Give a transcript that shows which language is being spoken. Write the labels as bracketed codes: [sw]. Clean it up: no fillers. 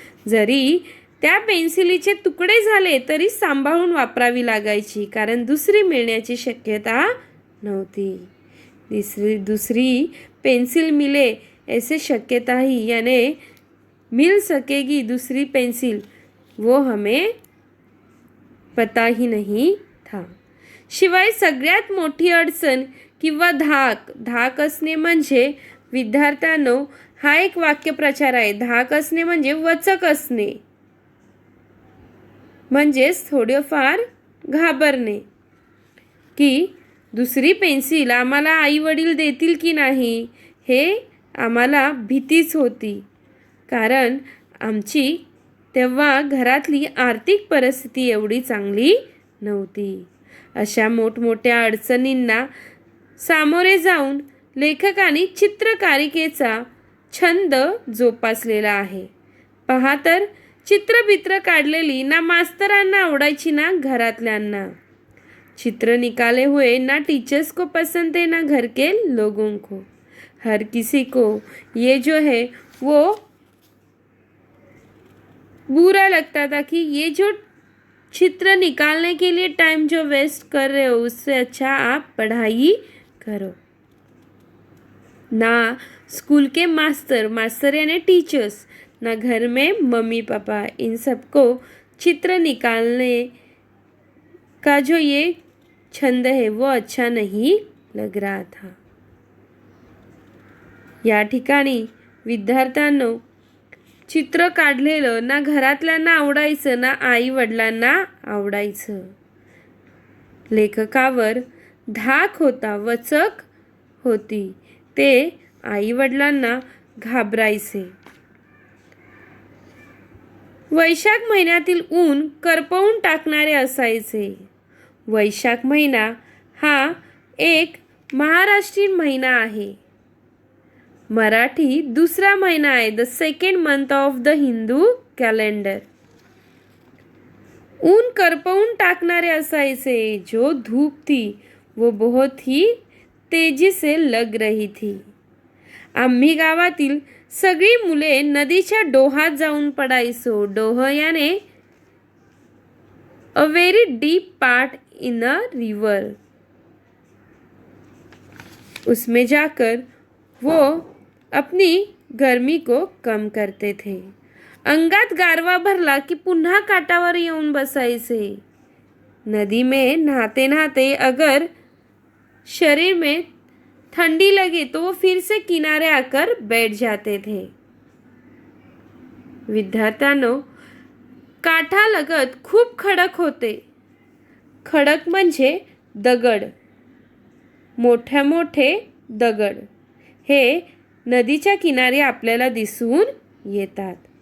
[mr] जरी त्या पेन्सिलीचे तुकडे झाले तरी सांभाळून वापरावी लागायची, कारण दुसरी मिळण्याची शक्यता नव्हती. [hi] दूसरी पेंसिल मिले ऐसे शक्यता ही यानी मिल सकेगी दूसरी पेंसिल वो हमें पता ही नहीं था. [mr] शिवाय सगळ्यात मोठी अडचण किंवा धाक असणे म्हणजे, विद्यार्थ्यांनो हा एक वाक्यप्रचार आहे. धाक असणे म्हणजे वचक असणे, म्हणजेच थोडेफार घाबरणे की दुसरी पेन्सिल आम्हाला आई वडील देतील की नाही, हे आम्हाला भीतीच होती. कारण आमची तेव्हा घरातली आर्थिक परिस्थिती एवढी चांगली नव्हती. अशा मोठमोठ्या अडचणींना सामोरे जाऊन लेखकांनी चित्रकारिकेचा छंद जोपासलेला आहे. पहा तर, चित्रबित्र काढलेली ना मास्तरांना आवडायची ना घरातल्यांना. [hi] चित्र निकाले हुए ना टीचर्स को पसंद थे ना घर के लोगों को। हर किसी को ये जो है वो बुरा लगता था कि ये जो चित्र निकालने के लिए टाइम जो वेस्ट कर रहे हो उससे अच्छा आप पढ़ाई करो। ना स्कूल के मास्टर यानी टीचर्स, ना घर में मम्मी पापा, इन सबको चित्र निकालने का जो ये छंद है वो अच्छा नहीं लग रहा था। [mr] या ठिकाणी विद्यार्थ्यांनो चित्र काढलेलं ना घरातल्यांना आवडायचं ना आई वडिलांना आवडायचं। लेखकावर धाक होता, वचक होती, ते आई वडिलांना घाबरायचे। वैशाख महिन्यातील ऊन करपवून टाकणारे असायचे। वैशाख महिना हा एक महाराष्ट्रीयन महिना आहे। [hi] मराठी दूसरा महीना है, [en] The second month of the Hindu calendar. [mr] ऊन करपवून टाकणारे असायचे। [hi] जो धूप थी वो बहुत ही तेजी से लग रही थी। [mr] आम्ही गावातील सगळी मुले नदीच्या डोहात जाऊन पडायचो। [en] डोह याने a very deep part in a river. [hi] उसमें जाकर वो अपनी गर्मी को कम करते थे। [mr] अंगात गारवा भरला की पुन्हा काठावर येऊन बसायचे। [hi] नदी में नहाते नहाते अगर शरीर में ठंडी लगे तो वो फिर से किनारे आकर बैठ जाते थे। [mr] विद्यार्थ्यांनो काठालगत खूप खडक होते। खडक म्हणजे दगड, मोठे मोठे दगड हे नदीच्या किनारी आपल्याला दिसून येतात।